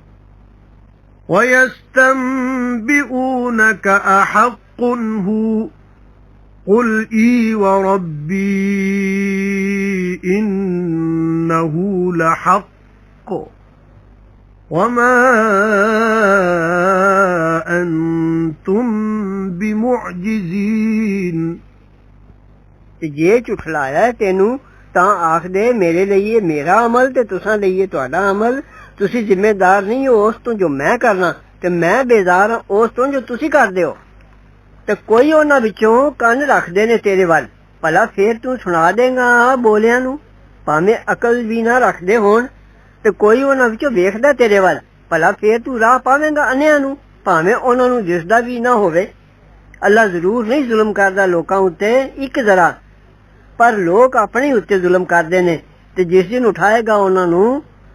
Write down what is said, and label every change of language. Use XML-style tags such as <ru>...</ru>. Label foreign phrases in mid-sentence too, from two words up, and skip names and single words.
<ar>وَيَسْتَنبِئُونَكَ أَحَقٌّ هُوَ قُلْ إِي وَرَبِّي إِنَّهُ لَحَقٌّ وَمَا أَنْتُمْ بِمُعْجِزِينَ</ar> <pa>ਜੇ ਝੁਠਲਾਇਆ ਤੈਨੂੰ ਤਾਂ ਆਖ ਦੇ ਮੇਰੇ ਲਈ ਇਹ ਮੇਰਾ ਅਮਲ ਤੇ ਤੁਸਾਂ ਲਈ ਇਹ ਤੁਹਾਡਾ ਅਮਲ ਤੁਸੀਂ ਜ਼ਿੰਮੇਦਾਰ ਨਹੀਂ ਹੋ ਉਸ ਤੋਂ ਜੋ ਮੈਂ ਕਰਨਾ ਤੇ ਮੈਂ ਬੇਜ਼ਾਰ ਹਾਂ ਉਸ ਤੋਂ ਜੋ ਤੁਸੀਂ ਕਰਦੇ ਹੋ ਤੇ ਕੋਈ ਉਹਨਾਂ ਵਿੱਚੋਂ ਕੰਨ ਰੱਖਦੇ ਨੇ ਤੇਰੇ ਵੱਲ ਭਲਾ ਫੇਰ ਤੂੰ ਸੁਣਾ ਦੇਗਾ ਬੋਲਿਆਂ ਨੂੰ ਭਾਵੇਂ ਅਕਲ ਵੀ ਨਾ ਰੱਖਦੇ ਹੋਣ ਤੇ ਕੋਈ ਉਹਨਾਂ ਵਿੱਚੋਂ ਵੇਖਦਾ ਤੇਰੇ ਵੱਲ ਭਲਾ ਫੇਰ ਤੂੰ ਰਾਹ ਪਾਵੇਂਗਾ ਅੰਨਿਆਂ ਨੂੰ ਭਾਵੇਂ ਉਹਨਾਂ ਨੂੰ ਦਿਸਦਾ ਵੀ ਨਾ ਹੋਵੇ ਅੱਲਾ ਜ਼ਰੂਰ ਨਹੀਂ ਜ਼ੁਲਮ ਕਰਦਾ ਲੋਕਾਂ ਉੱਤੇ ਇੱਕ ਜ਼ਰਾ ਪਰ ਲੋਕ ਆਪਣੇ ਉੱਤੇ ਜ਼ੁਲਮ ਕਰਦੇ ਨੇ ਤੇ ਜਿਸ ਦਿਨ ਉਠਾਏਗਾ ਉਹਨਾਂ ਨੂੰ</pa>